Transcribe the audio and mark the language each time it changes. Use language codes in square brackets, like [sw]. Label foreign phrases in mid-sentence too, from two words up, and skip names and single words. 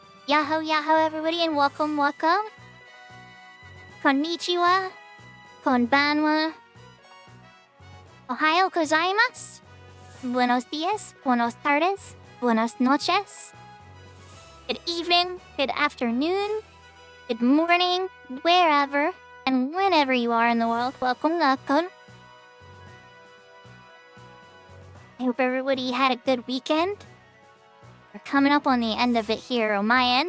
[en] Yahoo, yahoo, everybody, and welcome, welcome. [ja] こんにちは、こんばんは、おはようございます, [es] buenos dias, buenos tardes, buenas noches. [en] Good evening, good afternoon, good morning, wherever and whenever you are in the world. Welcome, welcome. I hope everybody had a good weekend. We're coming up on the end of it here on my end.